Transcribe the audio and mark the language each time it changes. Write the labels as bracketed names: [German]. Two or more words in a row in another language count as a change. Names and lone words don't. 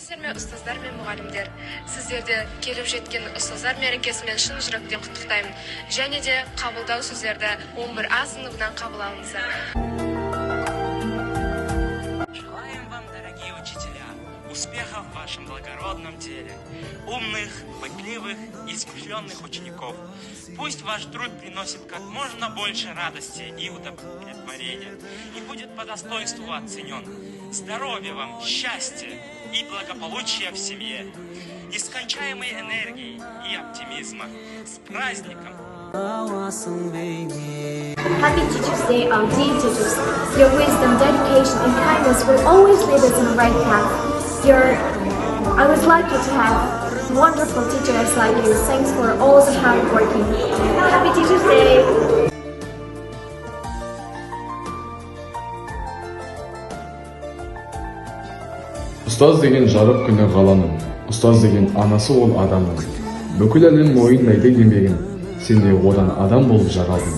[Kazakh] құрметті ұстаздар мен мұғалімдер, сіздерді келіп жеткен ұстаздар мерекесімен шын жүректен құттықтаймын. Және де қабылдау сөздерді 11А сыныбынан қабыл алыңыздар. [Russian] Желаем вам, дорогие учителя, успехов в вашем благородном деле, умных, пытливых и смышленных учеников. Пусть ваш труд приносит как можно больше радости и удовлетворения и будет по достоинству оценен. Здоровья вам, счастья и благополучия в семье, нескончаемой энергии и оптимизма. С праздником! [English] Happy Teachers Day, our dear teachers. Your wisdom, dedication, and kindness will always lead us on the right path. I was lucky to have wonderful teachers like you. Thanks for all the hard working. Happy Teachers Day! [Kazakh] Ұстаз деген жарық күні ғаламның, ұстаз деген анасы ол адамның. Бүкіл әлем мойындайды еңбегін, сен де одан адам болып жаралдың.